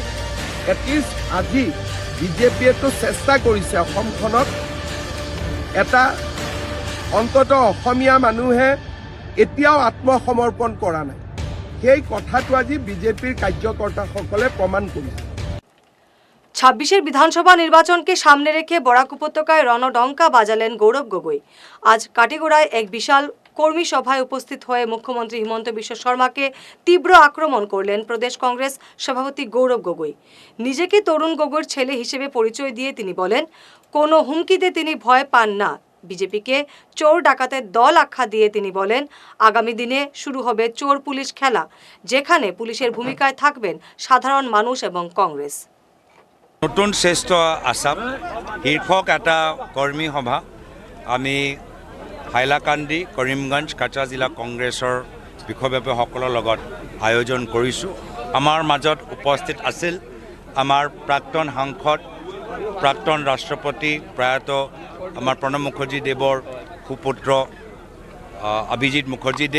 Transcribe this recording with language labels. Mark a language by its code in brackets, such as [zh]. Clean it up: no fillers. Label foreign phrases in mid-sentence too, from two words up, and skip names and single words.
[as] এটলিষ্ট আজি বিজেপিয়েতো চেষ্টা কৰিছে অসমখনত এটা অন্ততঃ অসমীয়া মানুহে এতিয়াও আত্মসমৰ্পণ কৰা নাই, সেই কথাটো আজি বিজেপিৰ কাৰ্যকৰ্তাসকলে প্ৰমাণ কৰিছে। [bn] ছাব্বিশের বিধানসভা নির্বাচনকে সামনে রেখে বরাক উপত্যকায় রণডঙ্কা বাজালেন গৌরব গগৈ। আজ কাটিগড়ায় এক বিশাল কর্মী সভায় উপস্থিত হয়ে মুখ্যমন্ত্রী হিমন্ত বিশ্ব শর্মাকে তীব্র আক্রমণ করলেন প্রদেশ কংগ্রেস সভাপতি গৌরব গগৈ। নিজেকে তরুণ গগৈর ছেলে হিসেবে পরিচয় দিয়ে তিনি বলেন, কোনো হুমকিতে তিনি ভয় পান না। বিজেপিকে চোর ডাকাতের দল আখ্যা দিয়ে তিনি বলেন, আগামী দিনে শুরু হবে চোর পুলিশ খেলা, যেখানে পুলিশের ভূমিকায় থাকবেন সাধারণ মানুষ এবং কংগ্রেস। [as] নতুন শ্ৰেষ্ঠ আসাম শীৰ্ষক এটা কৰ্মী সভা আমি হাইলাকান্দি কৰিমগঞ্জ কাছাৰ জিলা কংগ্ৰেছৰ বিষয়ববীয়াসকলৰ লগত আয়োজন কৰিছোঁ। আমাৰ মাজত উপস্থিত আছিল আমাৰ প্ৰাক্তন সাংসদ, প্ৰাক্তন ৰাষ্ট্ৰপতি প্ৰয়াত আমাৰ প্ৰণৱ মুখাৰ্জীদেৱৰ সুপুত্ৰ অভিজিৎ মুখাৰ্জীদেৱ।